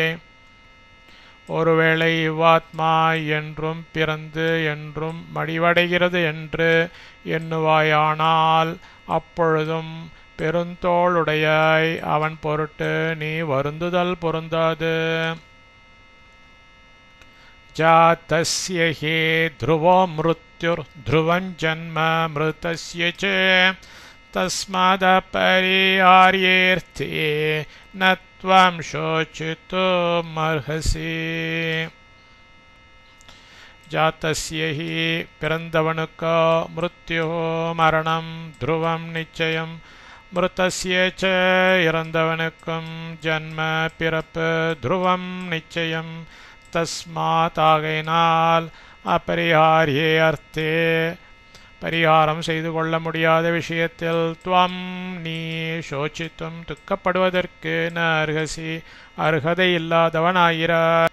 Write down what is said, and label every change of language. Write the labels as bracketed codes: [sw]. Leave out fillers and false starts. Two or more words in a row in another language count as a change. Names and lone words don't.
[ta] ஒருவேளை இவ்வாத்மா என்றும் பிறந்து என்றும் மடிவடைகிறது என்று எண்ணுவாயானால் அப்பொழுதும் பெருந்தோளுடையாய் அவன் பொருட்டு நீ வருந்துதல் பொருந்தாது. [sa] जातस्य हि ध्रुवो मृत्युर् मृत्युर्ध्रुवं जन्म मृतस्य च तस्मादपरिहार्येऽर्थे न त्वं शोचितुमर्हसि. जातस्य हि [ta] பிறந்தவனுக்கோ மிருத்யு மரணம் துருவம் நிச்சயம் [sa] मृतस्य च [ta] இறந்தவனுக்கும் ஜன்ம பிறப்பு துருவம் நிச்சயம் தஸ்மாத் ஆகையினால் [sa] अपरिहार्ये अर्थे [ta] பரிகாரம் செய்து கொள்ள முடியாத விஷயத்தில் துவம் நீ சோச்சித்தும் துக்கப்படுவதற்கு [sa] न अर्हसि [ta] அர்ஹதை இல்லாதவனாயிராய்.